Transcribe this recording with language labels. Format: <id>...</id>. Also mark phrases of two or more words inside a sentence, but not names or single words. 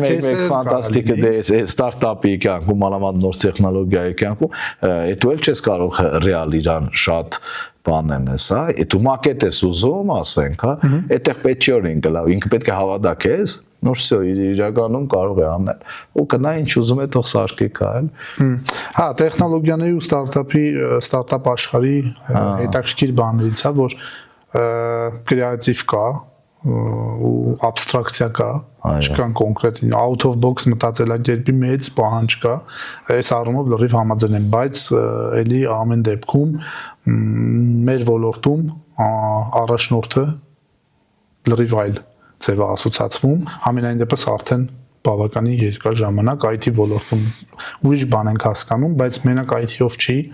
<hy>մեկ ֆանտաստիկ է ստարտափի կյանքում, մանավանդ նոր տեխնոլոգիայի կյանքում, այդ էլ չես կարող ռեալ իրան շատ բանեն ես, հա, դու մակետ ես ուզում, ասենք, հա, այդտեղ պետք չի որ ինքը պետք է հավատա քեզ, նոր всё իրականում կարող է անել, ու կնա ինչ ուզում է թող սարքի կա, էլ։ Հա, տեխնոլոգիաների ու ստարտափ աշխարհի հետաքրքիր բաներից է, որ կրեատիվ կա ու աբստրակցիա կա, չկան կոնկրետ</hy> <en>out of box</en> <hy>մտածելակերպի մեծ պահանջ կա, այս առումով լրիվ համաձայն եմ, բայց էլի ամեն դեպքում մեր ոլորտում առաջնորդը լրիվ այլ ձև է ասոցացվում, ամենայն դեպս արդեն բավականին երկար ժամանակ IT ոլորտում ուրիշ բան ենք հասկանում, բայց մենակ IT-ով չի,</hy>